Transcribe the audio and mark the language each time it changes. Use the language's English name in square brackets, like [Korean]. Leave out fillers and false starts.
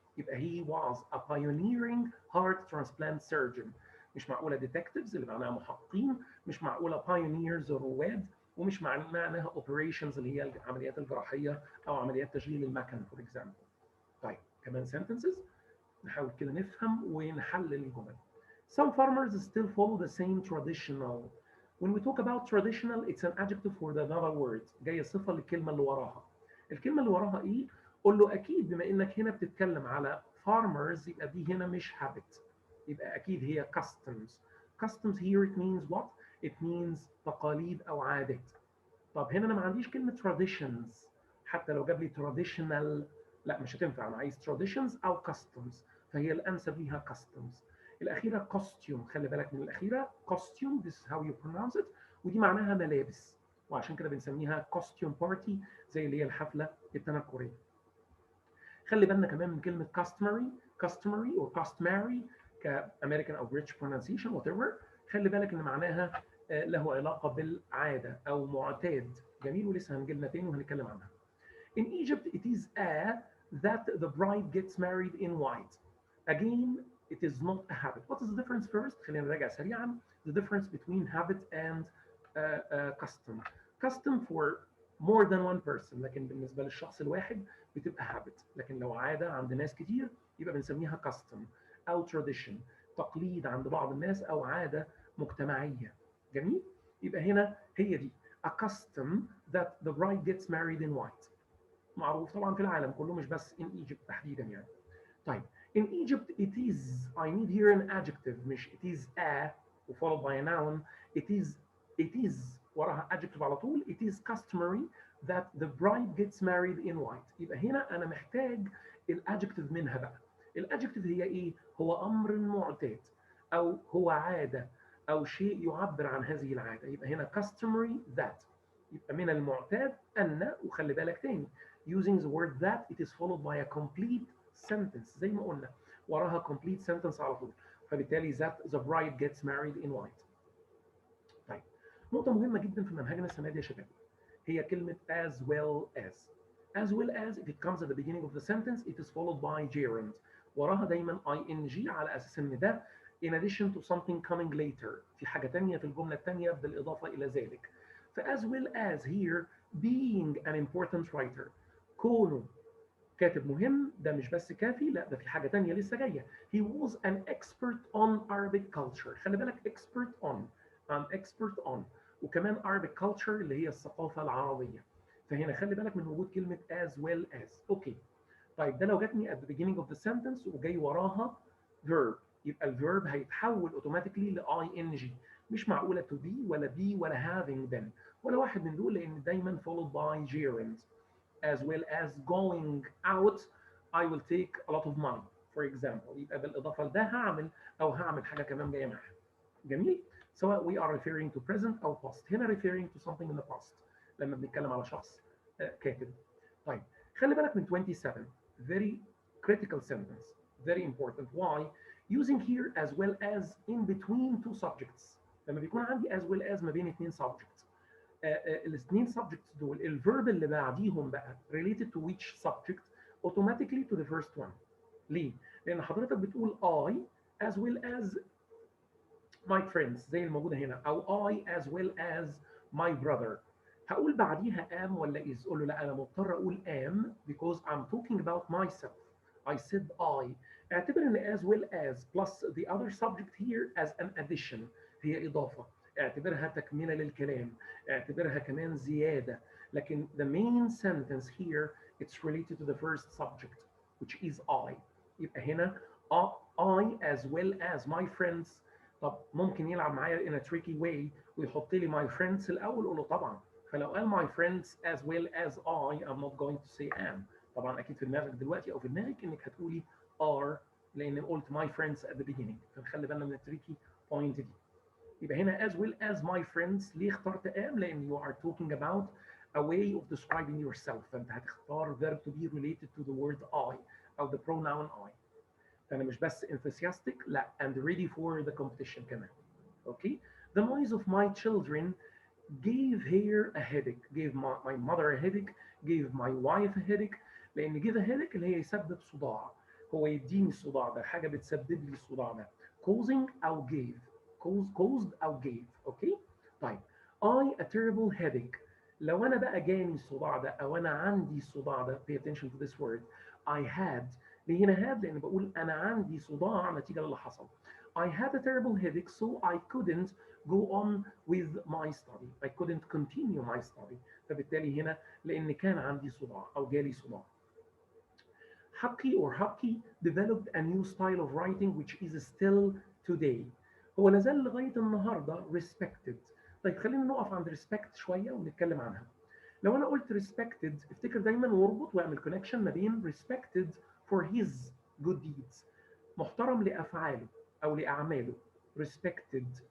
[Arabic] يبقى [English] he was a pioneering heart transplant surgeon. [Arabic] مش معقولة detectives اللي معناها محققين، مش معقولة pioneers رواد، ومش معناها operations اللي هي العمليات الجراحية أو عمليات تشغيل المكن [English] for example. [Arabic] طيب كمان sentences نحاول كده نفهم ونحلل الجمل. [English] Some farmers still follow the same traditional. When we talk about traditional it's an adjective for the another word. [Arabic] جاية صفة للكلمة اللي وراها. الكلمة اللي وراها إيه؟ قول له أكيد بما إنك هنا بتتكلم على farmers يبقى دي هنا مش habit. يبقى أكيد هي customs. [English] Customs here it means what? It means [Arabic] تقاليد أو عادات. طب هنا أنا ما عنديش كلمة traditions. حتى لو جاب لي traditional لا مش هتنفع. أنا عايز traditions أو customs. فهي الأنسب ليها customs. الأخيرة costume. خلي بالك من الأخيرة costume. [English] This is how you pronounce it. [Arabic] ودي معناها ملابس. وعشان كده بنسميها [English] costume party [Arabic] زي اللي هي الحفلة التنكرية. خلي بالنا كمان من كلمة [English] customary or customary [Arabic] كأمريكان أو [English] British pronunciation whatever. [Arabic] خلي بالك إن معناها له علاقة بالعادة أو معتاد. جميل ولسه هنجيلنا تاني وهنتكلم عنها. [English] In Egypt it is that the bride gets married in white. Again it is not a habit. What is the difference first? [Arabic] خلينا نراجع سريعا. [English] The difference between habit and custom. Custom for more than one person [Arabic] لكن بالنسبة للشخص الواحد بتبقى [English] habit. [Arabic] لكن لو عادة عند ناس كتير يبقى بنسميها custom أو tradition. تقليد عند بعض الناس أو عادة مجتمعية. جميل؟ يبقى هنا هي دي. [English] A custom that the bride gets married in white. [Arabic] معروف طبعا في العالم كله مش بس [English] in Egypt [Arabic] تحديدا يعني. [English] طيب in Egypt it is I need here an adjective [Arabic] مش [English] it is a followed by a noun. it is [Arabic] وراها [English] adjective [Arabic] على طول. [English] it is customary that the bride gets married in white. [Arabic] يبقى هنا انا محتاج الادجكتيف منها بقى. الادجكتيف هي ايه؟ هو امر معتاد او هو عاده او شيء يعبر عن هذه العاده. يبقى هنا [English] customary that [Arabic] يبقى من المعتاد ان، وخلي بالك تاني [English] using the word that it is followed by a complete sentence [Arabic] زي ما قلنا وراها [English] complete sentence [Arabic] على طول. [English] فبالتالي that the bride gets married in white. [Arabic] طيب نقطة مهمة جدا في منهجنا السنة دي يا شباب هي كلمة as well as. [English] as well as if it comes at the beginning of the sentence it is followed by gerund. [Arabic] وراها دايما ing على أساس إن ده [English] in addition to something coming later [Arabic] في حاجة تانية في الجملة التانية بالإضافة إلى ذلك. ف [English] as well as here being an important writer [Arabic] كونه كاتب مهم ده مش بس كافي، لا ده في حاجة تانية لسه جاية. [English] he was an expert on Arabic culture. [Arabic] خلي بالك [English] expert on I'm expert on وكمان Arabic culture [Arabic] اللي هي الثقافة العربية. فهنا خلي بالك من وجود كلمة as well as. اوكي طيب ده لو جاتني [English] at the beginning of the sentence [Arabic] وجاي وراها verb يبقى الفيرب هيتحول اوتوماتيكلي ل ing. مش معقولة to be ولا be ولا having been ولا واحد من دول لأن دايما [English] followed by gerund. as well as going out I will take a lot of money for example. [Arabic] يبقى بالإضافة لده هعمل حاجة كمان جاية معاها. جميل. سواء [English] we are referring to present [Arabic] أو past. هنا [English] referring to something in the past [Arabic] لما بنتكلم على شخص كاتب. طيب خلي بالك من [English] 27 very critical sentence very important. why using here as well as in between two subjects. [Arabic] لما بيكون عندي as well as ما بين اتنين subjects الاثنين subjects دول الفيرب اللي بعديهم بقى [English] related to which subject automatically to the first one. [Arabic] ليه؟ لأن حضرتك بتقول [English] I as well as my friends [Arabic] زي الموجودة هنا أو [English] I as well as my brother. [Arabic] هقول بعديها am ولا is؟ قول له لا أنا مضطر أقول am [English] because I'm talking about myself. I said I. [Arabic] اعتبر إن [English] as well as plus the other subject here as an addition [Arabic] هي إضافة. اعتبرها تكملة للكلام. اعتبرها كمان زيادة. لكن [English] the main sentence here it's related to the first subject which is I. [Arabic] يبقى هنا [English] I as well as my friends. [Arabic] طب ممكن يلعب معايا [English] in a tricky way [Arabic] ويحط لي my friends الأول أقول له طبعا. [English] فلو قال my friends as well as I'm not going to say am. [Arabic] طبعا أكيد في دماغك دلوقتي أو في دماغك إنك هتقولي are لأن قلت my friends [English] at the beginning. [Arabic] فنخلي بالنا من التريكي بوينت دي. يبقى هنا [English] as well as my friends. [Arabic] ليه اخترت [English] am؟ [Arabic] لأن [English] you are talking about a way of describing yourself. [Arabic] فأنت هتختار verb to be related to the word I أو [English] the pronoun I. [Arabic] فأنا مش بس enthusiastic لا [English] and ready for the competition [Arabic] كمان. Okay. [English] The noise of my children gave her a headache. Gave my mother a headache. Gave my wife a headache. [Arabic] لأن [English] give a headache [Arabic] اللي هي يسبب صداع. هو يديني الصداع ده حاجة بتسبب لي الصداع ده. [English] Causing أو gave. caused أو gave. Okay. طيب I a terrible headache. [Arabic] لو أنا بقى جاني الصداع ده أو أنا عندي الصداع ده [English] pay attention to this word. I had. [Arabic] ليه هنا had؟ لأن بقول أنا عندي صداع نتيجة للي حصل. [English] I had a terrible headache so I couldn't go on with my study. I couldn't continue my study. [Arabic] فبالتالي هنا لأن كان عندي صداع أو جالي صداع. [English] Hucky or Hucky developed a new style of writing which is still today. [Arabic] هو لازال لغاية النهاردة [English] respected. [Arabic] طيب خلينا نقف عند respect شوية ونتكلم عنها. لو أنا قلت respected افتكر دايما واربط واعمل connection ما بين [English] respected for his good deeds. [Arabic] محترم لأفعاله أو لأعماله. [English] respected.